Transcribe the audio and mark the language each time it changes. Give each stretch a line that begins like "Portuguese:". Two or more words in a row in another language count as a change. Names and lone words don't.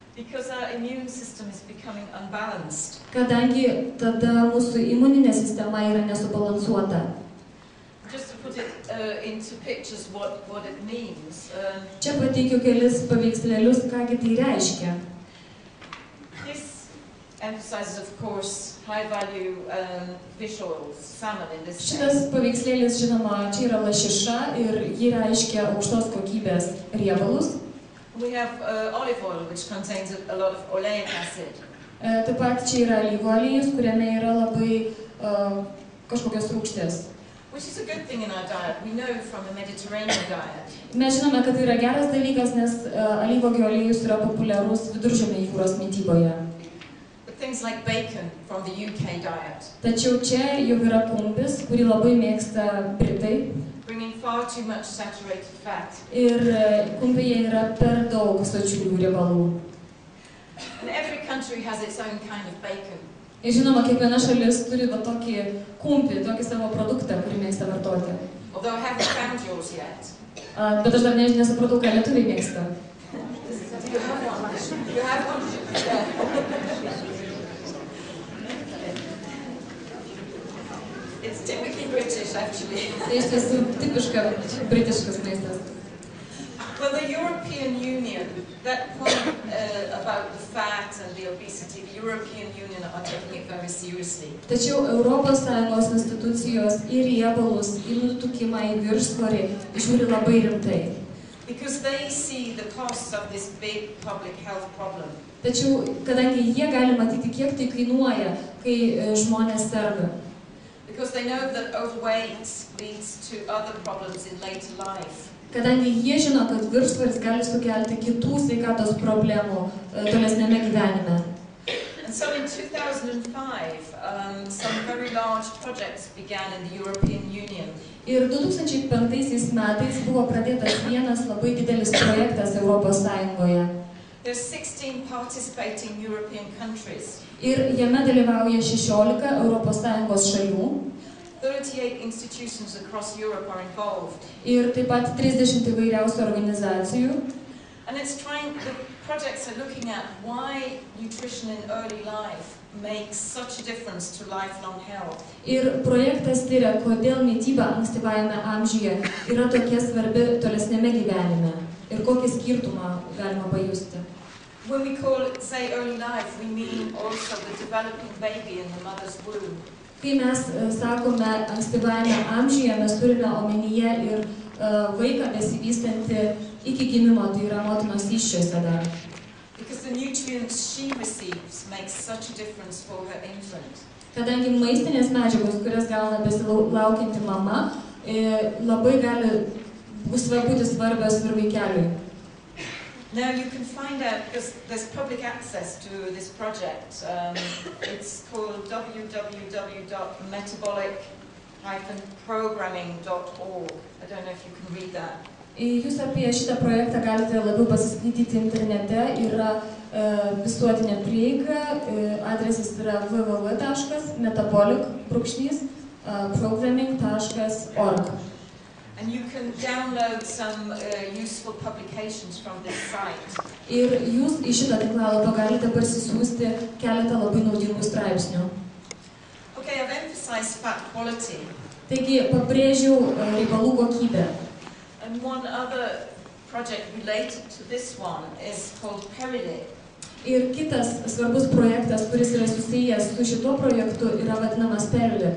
English: Because our immune system is becoming unbalanced.
Lithuanian: Kadangi tada mūsų imuninė sistema yra nesubalansuota.
English: Just to put it into pictures what it means.
Lithuanian: Čia pateikiu kelis paveikslėlius, kągi tai reiškia.
English: This emphasizes, of course, high-value fish oils, salmon in this case.
Lithuanian: Šitas paveikslėlis, žinoma, čia yra lašiša ir ji reiškia aukštos kokybės riebalus.
English: We have olive oil, which contains a lot of oleic acid.
Lithuanian: Taip pat čia yra alyvų aliejus, kuriame yra labai kažkokios rūgštės.
English: Which is a good thing in our diet. We know from the Mediterranean diet.
Lithuanian: Mes žinome, kad tai yra geras dalykas, nes alyvuogių aliejus yra populiarus Viduržemio jūros mityboje.
English: But things like bacon from the UK diet.
Lithuanian: Tačiau čia jau yra kumpis, kurį labai mėgsta Britai.
English: Bringing far too much saturated fat.
Lithuanian: Ir kumpyje yra per daug sočiųjų riebalų.
English: And every country has its own kind of bacon.
Lithuanian: Ir žinoma, kiekviena šalis turi va tokį kumpį, tokį savo produktą, kurį mėgsta vartoti.
English: Although I haven't found yours yet.
Lithuanian: Bet aš dar nesupratau, ką lietuviai mėgsta.
English: You have one? It's typically British, actually.
Lithuanian: Tai iš tiesų tipiška britiškas maistas.
English: Well, the European Union, that point about the fat and the obesity, the European Union are taking it very seriously.
Lithuanian: Tačiau Europos Sąjungos institucijos į riebalus, į nutukimą, į viršsvorį žiūri labai rimtai.
English: Because they see the costs of this big public health problem.
Lithuanian: Tačiau, kadangi jie gali matyti, kiek tai kainuoja, kai žmonės serga.
English: Because they know that overweight leads to other problems in later life.
Lithuanian: Kadangi jie žino, kad viršsvoris gali sukelti kitų sveikatos problemų tolesnėme gyvenime.
English: And so in 2005, some very large projects began in the European Union.
Lithuanian: Ir 2005 metais buvo pradėtas vienas labai didelis projektas Europos Sąjungoje.
English: There's 16 participating European countries.
Lithuanian: Ir jame dalyvauja 16 Europos Sąjungos šalių.
English: 38 institutions across Europe are involved.
Lithuanian: Ir taip pat 30 įvairiausių organizacijų.
English: And the projects are looking at why nutrition in early life makes such a difference to lifelong health.
Lithuanian: Ir projektas tyria, kodėl mityba ankstyvajame amžiuje yra tokia svarbi tolesnėme gyvenime. Ir kokį skirtumą galima pajusti.
English: When we say early life, we mean also the developing baby in the mother's womb.
Lithuanian: Kai mes sakome ankstyvajame amžiuje, mes turime omenyje ir vaiką besivystantį iki gimimo, tai yra motinos įsčiose dar.
English: Because the nutrients she receives make such a difference for her infant.
Lithuanian: Kadangi maistinės medžiagos, kurias gauna besilaukianti mama, labai gali būti svarbios ir vaikeliui.
English: Now you can find out, because there's public access to this project. It's called www.metabolic-programming.org. I don't know if you can read that.
Lithuanian: Jūs apie šitą projektą galite labiau pasiskaityti internete. Yra visuotinė prieiga. Adresas yra www.metabolic-programming.org.
English: And you can download some useful publications from this site.
Lithuanian: Ir jūs į šitą tinklalapį galite parsisiųsti keletą labai naudingų straipsnių.
English: Okay, I've emphasized fat quality.
Lithuanian: Taigi, pabrėžiau riebalų kokybę.
English: And one other project related to this one is called Perilip.
Lithuanian: Ir kitas svarbus projektas, kuris yra susijęs su šituo projektu, yra vadinamas Perilip.